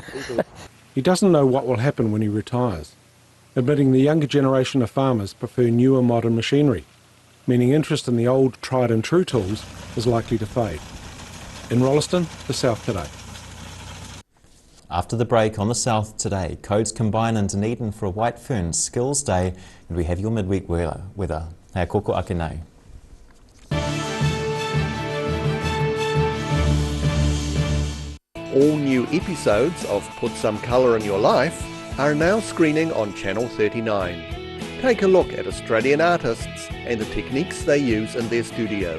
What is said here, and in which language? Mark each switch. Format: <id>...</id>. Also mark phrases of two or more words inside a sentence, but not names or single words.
<en>He doesn't know what will happen when he retires, admitting the younger generation of farmers prefer newer modern machinery, meaning interest in the old tried and true tools is likely to fade. In Rolleston, the South Today. After the break on the South Today, codes combine in Dunedin for a White Fern Skills Day, and we have your midweek weather.</en> <mi>Hei koko ake nei.</mi> <en>All new episodes of Put Some Colour in Your Life are now screening on Channel 39. Take a look at Australian artists and the techniques they use in their studio.</en>